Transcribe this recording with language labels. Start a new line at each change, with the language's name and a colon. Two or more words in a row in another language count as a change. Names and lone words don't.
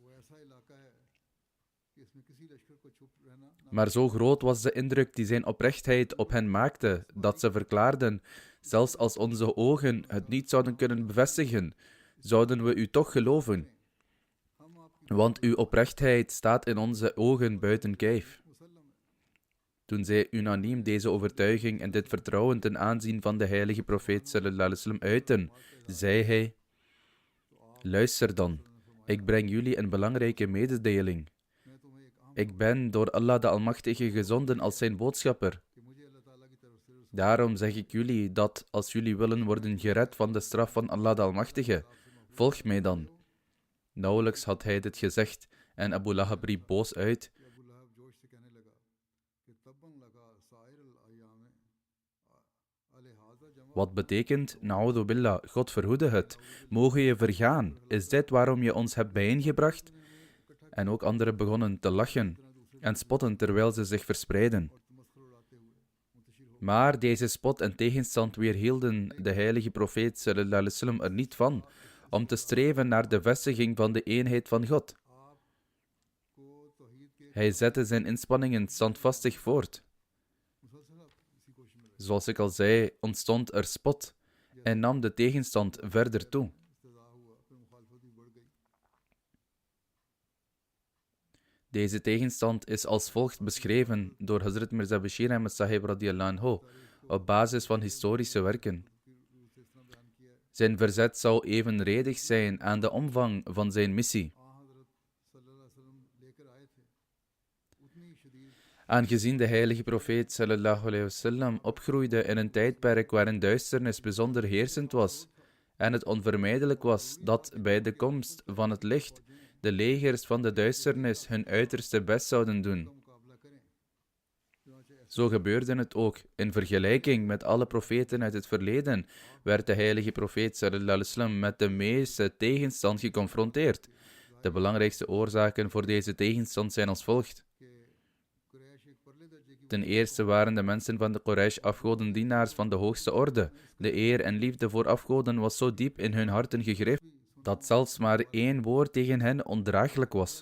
Dutch: Maar zo groot was de indruk die zijn oprechtheid op hen maakte, dat ze verklaarden: zelfs als onze ogen het niet zouden kunnen bevestigen, zouden we u toch geloven. Want uw oprechtheid staat in onze ogen buiten kijf. Toen zij unaniem deze overtuiging en dit vertrouwen ten aanzien van de heilige profeet
Arabic: صلى الله عليه وسلم
Dutch: uiten, zei hij: luister dan, ik breng jullie een belangrijke mededeling. Ik ben door Allah de Almachtige gezonden als zijn boodschapper. Daarom zeg ik jullie dat als jullie willen worden gered van de straf van Allah de Almachtige, volg mij dan. Nauwelijks had hij dit gezegd en Abu Lahab riep boos uit: wat betekent,
Arabic: نعوذ بالله,
Dutch: God verhoede het, mogen je vergaan, is dit waarom je ons hebt bijeengebracht? En ook anderen begonnen te lachen en spotten terwijl ze zich verspreidden. Maar deze spot en tegenstand weerhielden de heilige profeet
Arabic: صلى الله عليه وسلم
Dutch: er niet van om te streven naar de vestiging van de eenheid van God. Hij zette zijn inspanningen standvastig voort. Zoals ik al zei, ontstond er spot en nam de tegenstand verder toe. Deze tegenstand is als volgt beschreven door Hazrat Mirza Bashir Ahmad Sahib
Arabic: رضي الله عنه
Dutch: op basis van historische werken. Zijn verzet zou evenredig zijn aan de omvang van zijn missie. Aangezien de heilige profeet
Arabic: صلى الله عليه وسلم
Dutch: opgroeide in een tijdperk waarin duisternis bijzonder heersend was en het onvermijdelijk was dat bij de komst van het licht de legers van de duisternis hun uiterste best zouden doen, Zo gebeurde het ook. In vergelijking met alle profeten uit het verleden werd de heilige profeet
Arabic: صلى الله عليه وسلم
Dutch: met de meeste tegenstand geconfronteerd. De belangrijkste oorzaken voor deze tegenstand zijn als volgt. Ten eerste waren de mensen van de Quraysh afgodendienaars van de hoogste orde. De eer en liefde voor afgoden was zo diep in hun harten gegrift, dat zelfs maar één woord tegen hen ondraaglijk was.